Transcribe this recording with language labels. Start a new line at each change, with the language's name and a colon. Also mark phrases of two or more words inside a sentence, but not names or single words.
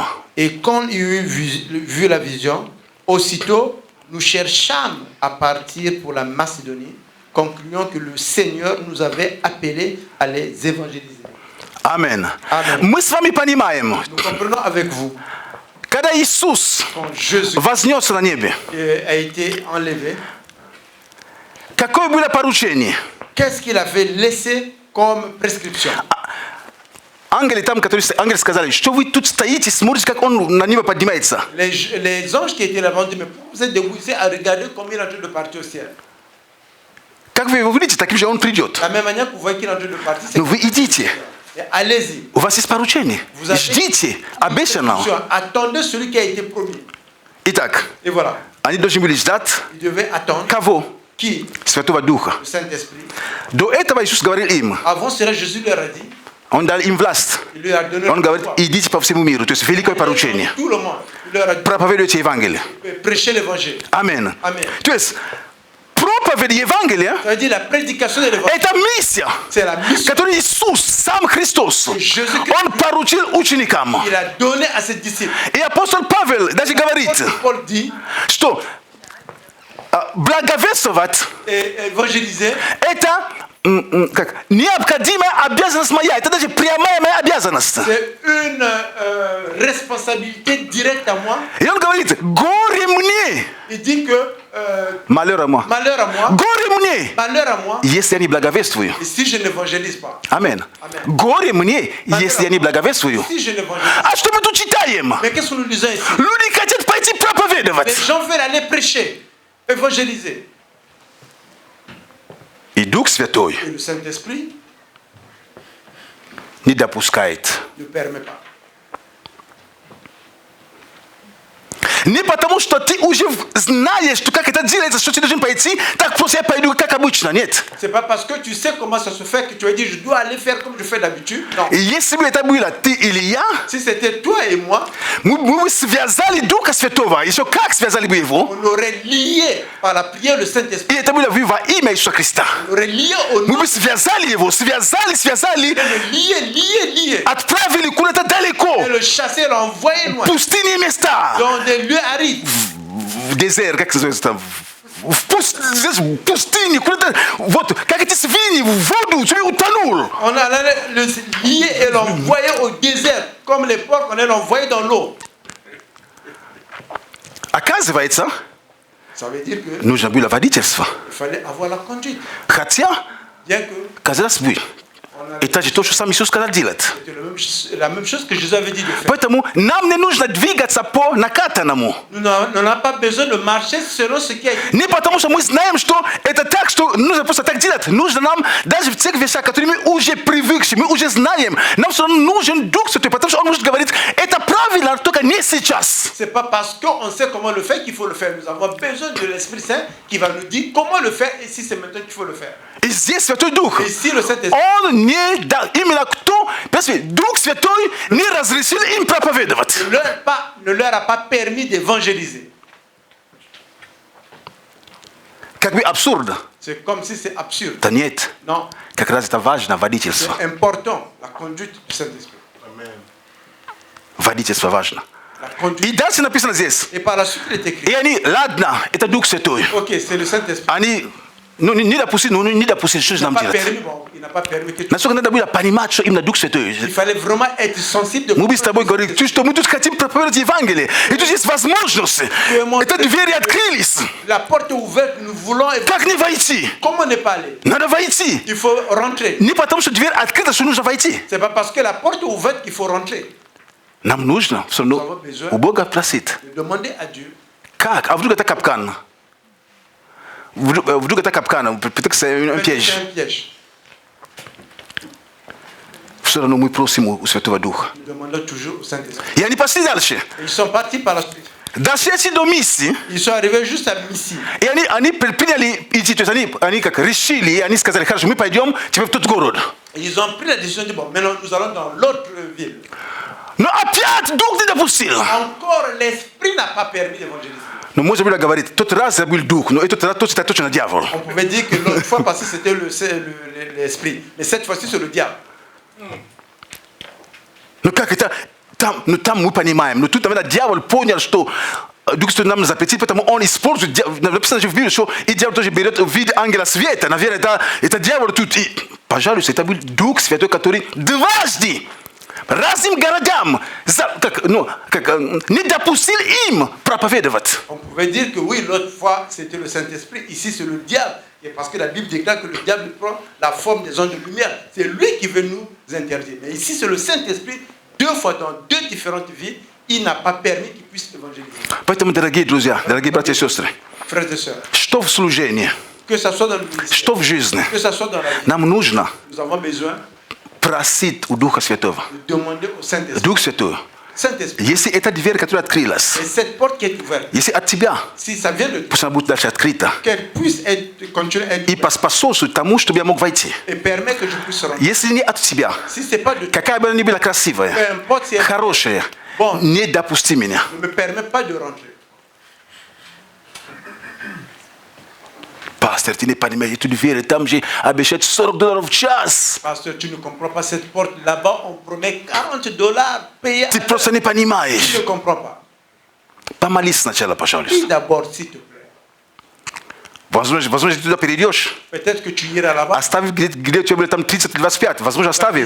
French: Et quand il eut vu la vision, aussitôt, nous cherchâmes à partir pour la Macédonie, concluant que le Seigneur nous avait appelés à les évangéliser. Amen. Amen.
Russian: Мы с вами понимаем.
French: Nous comprenons avec vous,
Russian: Когда Иисус
French: quand Jésus
Russian: вознёсся на небо.
French: a été enlevé,
Russian: Какое было поручение.
French: qu'est-ce qu'il avait laissé comme prescription?
Russian: Ангелы там которые ангелы сказали. Что вы тут стоите, смотрите, как он на небо поднимается?
French: Les anges qui étaient là-bas ont dit, mais pourquoi vous êtes debout à regarder comme il est en train de partir au ciel?
Russian: Как вы его видите, таким же он придет.
French: De la même manière que vous voyez qu'il est en train de partir, c'est
Russian: Но вы идите.
French: et allez-y.
Russian: У вас есть поручение.
French: Vous avez
Russian: Ждите обещанного.
French: Attendez celui qui a été promis.
Russian: Итак,
French: Et voilà.
Russian: они должны были ждать
French: Il devait attendre.
Russian: кого?
French: Qui?
Russian: Святого Духа.
French: Le Saint-Esprit.
Russian: До этого Иисус говорил им.
French: Avant cela, Jésus leur a dit,
Russian: Он дал им власть.
French: il leur a donné
Russian: Он
French: le
Russian: говорит,
French: pouvoir.
Russian: идите по всему миру. То есть великое поручение.
French: Tout le monde. Il leur a dit,
Russian: Проповедуйте Евангелие.
French: prêchez l'évangile.
Russian: Аминь.
French: Amen.
Russian: То есть проповедь Евангелия
French: Ça veut dire la prédication de l'évangile.
Russian: это миссия,
French: C'est la mission
Russian: которую Иисус, сам Христос,
French: Jésus-Christ.
Russian: Он поручил ученикам.
French: qu'il a donnée à ses disciples.
Russian: И апостол Павел даже говорит,
French: Paul dit,
Russian: что благовествовать
French: et évangéliser,
Russian: это как необходимая обязанность моя, это даже прямая моя обязанность.
French: c'est une responsabilité directe à moi.
Russian: И он говорит, горе мне,
French: Il dit que malheur à moi, malheur à moi,
Russian: горе мне,
French: malheur à moi,
Russian: если я не благовествую.
French: et si je n'évangélise pas.
Russian: Аминь.
French: Amen.
Russian: Горе мне, если я не благовествую.
French: Si je n'évangélise
Russian: А что мы тут читаем?
French: pas. Mais qu'est-ce que nous lisons ici?
Russian: Люди хотят пойти
French: Les
Russian: проповедовать.
French: gens veulent aller prêcher, évangéliser.
Russian: И Дух Святой
French: Et le Saint-Esprit
Russian: не допускает.
French: ne permet pas.
Russian: Не потому, что ты уже знаешь, что как это делается, что ты должен пойти, так просто я пойду, как обычно. Нет.
French: C'est pas parce que tu sais comment ça se fait que tu as dit je dois aller faire comme je fais d'habitude. Non.
Russian: И если бы это было ты или я,
French: Si c'était toi et moi,
Russian: мы бы связали Духа Святого. Еще как связали бы его?
French: on aurait lié par la prière le
Russian: И
French: Saint-Esprit.
Russian: это было во имя Иисуса Христа.
French: On aurait lié au
Russian: Мы
French: nom.
Russian: бы связали его, связали,
French: Lié.
Russian: отправили куда-то далеко,
French: Et le chasser, l'envoyer loin.
Russian: пустынные места,
French: Dans des lieux arides.
Russian: в дезерт, как называется там, здесь в пустыне, куда-то, вот, как эти свиньи, в воду, человек утонул.
French: On allait le lier et l'envoyer au désert. Comme les porcs, on allait l'envoyer dans l'eau.
Russian: Оказывается,
French: Ça veut dire qu'il
Russian: нужно было водительство.
French: fallait avoir la conduite.
Russian: Хотя,
French: Bien que
Russian: казалось бы,
French: on a-
Russian: это же то, что сам Иисус сказал делать.
French: c'était la même chose que Jésus avait dit de faire.
Russian: Поэтому нам не нужно двигаться по накатанному.
French: Nous n'avons pas besoin de marcher selon ce qui a été.
Russian: Не потому, что мы знаем, что это так, что нужно просто так делать. Нужно нам, даже в тех вещах, которые мы уже привыкли, мы уже знаем, нам все равно нужен Дух Святой, потому что Он может говорить, это правильно, только не сейчас.
French: C'est pas parce qu'on sait comment le faire qu'il faut le faire. Nous avons besoin de l'Esprit Saint qui va nous dire comment le faire et si c'est maintenant qu'il faut le faire.
Russian: И здесь Святой Дух.
French: Et si le Saint-Esprit
Russian: Он не дал, именно кто, Дух Святой не разрешил им проповедовать.
French: ne leur a pas permis d'évangéliser.
Russian: Как бы абсурдно.
French: C'est comme si c'est absurde.
Russian: Да нет,
French: Non,
Russian: как раз это важно, водительство.
French: c'est important, la conduite du Saint-Esprit. Amen.
Russian: Водительство важно.
French: La conduite.
Russian: И дальше написано здесь.
French: Et par la suite, il est écrit.
Russian: И они, ладно, это Дух Святой.
French: Ok, c'est le Saint-Esprit.
Russian: Они, не допустили, что же
French: Il n'a
Russian: нам
French: pas
Russian: делать.
French: permis, bon, il n'a pas permis que tu...
Russian: Насколько надо было понимать, что именно Дух Святой.
French: Il fallait vraiment être sensible de
Russian: Мы бы с тобой говорили, что мы тут хотим проповедовать Евангелие. И тут есть возможность. Это двери открылись.
French: La porte est ouverte, nous voulons...
Russian: Как не войти?
French: Comment ne pas aller?
Russian: Надо войти.
French: Il faut rentrer.
Russian: Не потому, что дверь открыта, что нужно войти.
French: C'est pas parce que la porte est ouverte qu'il faut rentrer.
Russian: Нам нужно все равно у Бога просить.
French: De demander à Dieu.
Russian: Как? А вдруг это капкан? Вдруг это капкан?
French: Peut-être que c'est un C'est piège. un piège.
Russian: Все равно мы просим у Святого Духа.
French: Nous demandons toujours au Saint-Esprit.
Russian: И они пошли дальше.
French: Et ils sont partis par la suite.
Russian: Дошли до миссии.
French: Ils sont arrivés juste à Missi.
Russian: И они приняли идти, то есть они как решили, и они сказали, хорошо, мы пойдем теперь в тот город.
French: Et ils ont pris la décision de bon, maintenant nous allons dans l'autre ville.
Russian: Но опять Дух не допустил.
French: Encore, l'Esprit n'a pas permis d'évangéliser.
Russian: Но можно было говорить, тот раз был Дух, но этот раз это точно дьявол.
French: On pouvait dire que l'autre fois passée c'était l'Esprit. Mais cette fois-ci c'est le diable.
Russian: Ну как это? там мы понимаем, но тут именно дьявол понял, что Дух Святой нам запретил, поэтому он использует, написано в Библии, что и дьявол тоже берет вид ангела света. Наверное, это дьявол тут. И, пожалуйста, это был Дух Святой, который дважды разным городам не допустил им проповедовать.
French: On pouvait dire que oui, l'autre fois, c'était le Saint-Esprit. Ici, c'est le diable. Et parce que la Bible déclare que le diable prend la forme des anges de lumière. C'est lui qui veut nous interdire. Mais ici, c'est le Saint-Esprit. 2 fois dans 2 différentes villes, il n'a pas permis qu'ils puissent évangéliser.
Russian: Поэтому, дорогие друзья, дорогие братья и сестры,
French: Frères et sœurs,
Russian: что в служении,
French: que ça soit dans le ministère,
Russian: что в жизни,
French: que ça soit dans la vie,
Russian: нам нужно
French: nous avons besoin
Russian: просить у Духа Святого.
French: de demander au Saint-Esprit.
Russian: Дух Святой,
French: Saint-Esprit,
Russian: если эта дверь, которая открылась,
French: et cette porte qui est ouverte,
Russian: если от тебя,
French: si ça vient de toi,
Russian: пусть она будет дальше открыта,
French: qu'elle puisse être, continuer à être
Russian: и поспособствует тому, чтобы я мог войти.
French: et permet que je puisse rentrer.
Russian: Если не от тебя,
French: Si ce n'est pas de toi,
Russian: какая бы она ни была красивая,
French: peu importe si elle
Russian: хорошая,
French: Bon.
Russian: не допусти меня.
French: ne me permet pas de rentrer.
Russian: Пастор, ты не понимаешь, эту дверь, там же обещают $40 в час.
French: Pasteur, tu ne comprends pas cette porte. Là-bas, on promet $40 payés.
Russian: Ты просто не
French: Tu ne
Russian: понимаешь.
French: comprends pas.
Russian: Помолись сначала, пожалуйста.
French: Prie d'abord, s'il te plaît.
Russian: Возможно, ты туда перейдешь,
French: Peut-être que tu iras là-bas.
Russian: оставив где у тебя были там 30 или 25, возможно, оставив.